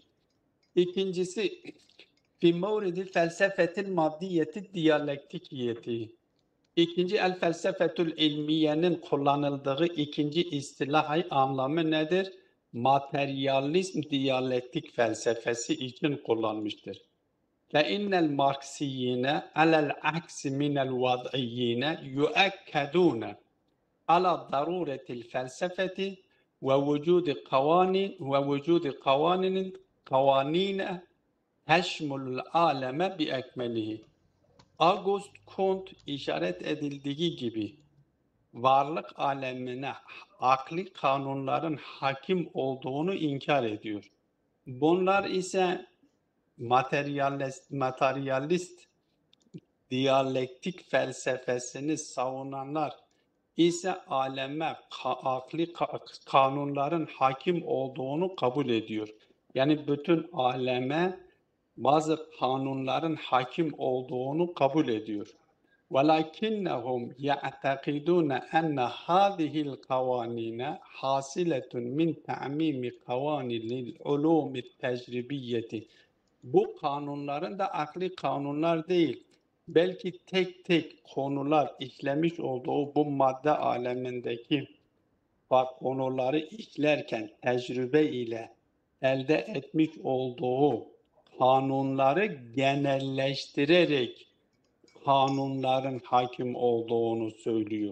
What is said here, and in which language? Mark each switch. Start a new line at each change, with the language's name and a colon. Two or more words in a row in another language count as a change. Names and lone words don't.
Arabic: İkincisi في مورد الفلسفة المادية الديالكتيكية.
Turkish: İkinci el felsefetül ilmiyenin kullanıldığı ikinci istilahi anlamı nedir? Materyalizm diyalektik felsefesi için kullanmıştır.
Arabic: فَاِنَّ الْمَارْكْسِيِّينَ عَلَى الْعَكْسِ مِنَ الْوَضْعِيِّينَ يُؤَكَّدُونَ عَلَى ضَرُورَةِ الْفَلْسَفَةِ وَوُجُودِ قَوَانِينَ تَشْمُلُ الْعَالَمَ بِاَكْمَلِهِ.
Turkish: Auguste Comte işaret edildiği gibi varlık alemine akli kanunların hakim olduğunu inkar ediyor. Bunlar ise materyalist diyalektik felsefesini savunanlar ise aleme akli kanunların hakim olduğunu kabul ediyor. Yani bütün aleme bazı kanunların hakim olduğunu kabul ediyor.
Arabic: وَلَكِنَّهُمْ يَعْتَقِدُونَ أَنَّ هَذِهِ الْقَوَانِينَ حَاصِلَةٌ مِنْ تَعْمِيمِ قَوَانِينِ الْعُلُومِ التَّجْرِبِيَّةِ.
Turkish: Bu kanunların da akli kanunlar değil, belki tek tek konular işlemiş olduğu bu madde alemindeki konuları işlerken tecrübe ile elde etmiş olduğu kanunları genelleştirerek kanunların hakim olduğunu söylüyor.